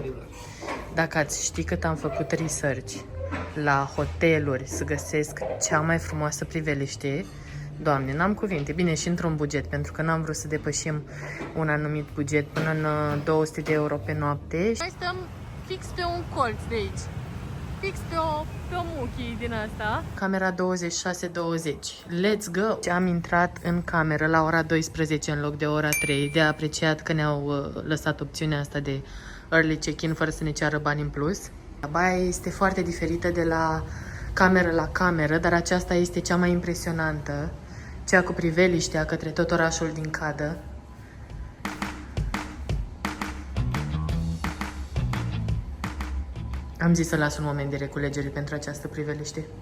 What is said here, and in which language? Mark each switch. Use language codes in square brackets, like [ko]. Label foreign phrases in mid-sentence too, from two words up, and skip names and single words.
[ro] Dacă ați ști cât am făcut research la hoteluri să găsesc cea mai frumoasă priveliște, Doamne, n-am cuvinte. Bine, și într-un buget, pentru că n-am vrut să depășim un anumit buget până în 200 de euro pe noapte. Noi stăm fix pe un colț de aici. Fix pe o muchie din asta. Camera 26-20. [en] Let's go! [ro] Am intrat în cameră la ora 12 în loc de ora 3. De apreciat că ne-au lăsat opțiunea asta de [en] early check-in [ro] fără să ne ceară bani în plus. Baia este foarte diferită de la cameră la cameră, dar aceasta este cea mai impresionantă. Cea cu priveliștea către tot orașul din cadă. Am zis să las un moment de reculegere pentru această priveliște.